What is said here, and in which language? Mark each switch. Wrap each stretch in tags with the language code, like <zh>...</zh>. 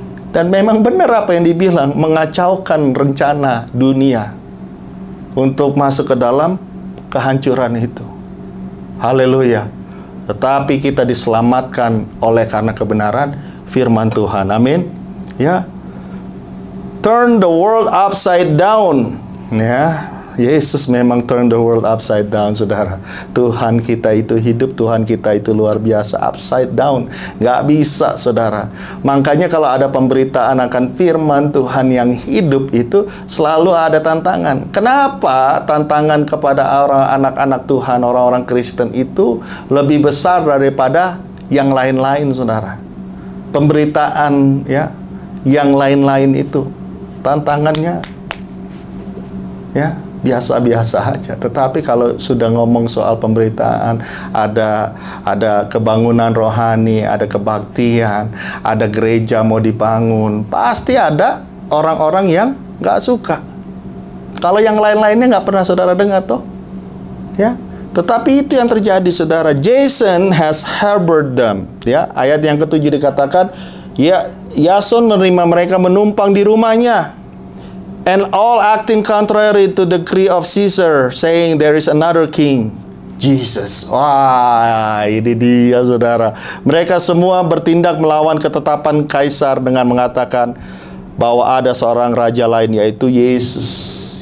<id>Dan memang benar apa yang dibilang, mengacaukan rencana dunia untuk masuk ke dalam kehancuran itu. Haleluya. Tetapi kita diselamatkan oleh karena kebenaran firman Tuhan. Amin. Ya.</id> <en>Turn the world upside down.</en> <id>Ya. Yesus memang</id> <en>turn the world upside down,</en> <id>saudara. Tuhan kita itu hidup, Tuhan kita itu luar biasa.</id> <en>Upside down,</en> <id>nggak bisa, saudara. Makanya kalau ada pemberitaan akan firman Tuhan yang hidup itu selalu ada tantangan. Kenapa tantangan kepada anak-anak Tuhan, orang-orang Kristen itu lebih besar daripada yang lain-lain, saudara? Pemberitaan ya, yang lain-lain itu tantangannya ya biasa-biasa aja. Tetapi kalau sudah ngomong soal pemberitaan, ada kebangunan rohani, ada kebaktian, ada gereja mau dibangun, pasti ada orang-orang yang nggak suka. Kalau yang lain-lainnya nggak pernah saudara dengar toh, ya. Tetapi itu yang terjadi, saudara.</id> <en>Jason has harbored them.</en> <id>Ya, ayat yang ke-7 dikatakan, ya, Yason menerima mereka menumpang di rumahnya.</id> <en>And all acting contrary to the decree of Caesar, saying there is another king, Jesus.</en> <id>Wah, ini dia, saudara. Mereka semua bertindak melawan ketetapan Kaisar dengan mengatakan bahwa ada seorang raja lain, yaitu Yesus.</id>